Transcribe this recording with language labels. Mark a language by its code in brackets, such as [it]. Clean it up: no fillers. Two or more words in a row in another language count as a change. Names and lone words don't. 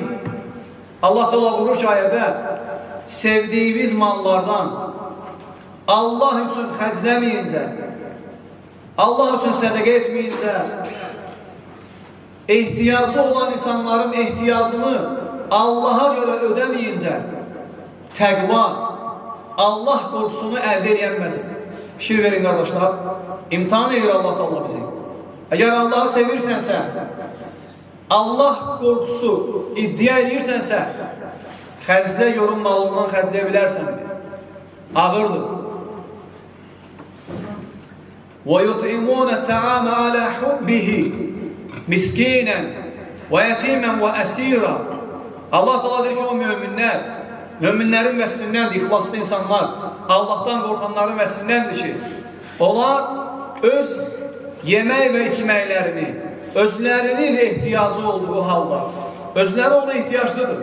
[az] Allah Teala buyurur ki ayədə, sevdiyiniz mallardan Allah üçün xərcləməyincə, Allah üçün sədəqə etməyincə, ehtiyacı olan insanların ehtiyacını Allaha görə ödəməyincə, təqva, Allah qorxusunu əldə edilməsin. Fikir verin qardaşlar, imtihan edir Allah Teala bizi. Əgər Allahı sevirsənsə, Allah qorxusu iddia edirsənsə, xərclə yorum malından xərcləyə bilərsən. Ağırdır. [ar] وَيُطْعِمُونَ الطَّعَامَ عَلَى حُبِّهِ مِسْكِينًا وَيَتِيمًا وَأَسِيرًا. [az] Allah Teala deyir ki, o möminlər, möminlərin vəsifindəndir, ixlaslı insanlar, Allahdan qorxanların vəsifindəndir ki, onlar öz yemək və içməklərini, özlərinin ehtiyacı olduğu halda, özləri ona ehtiyaclıdır.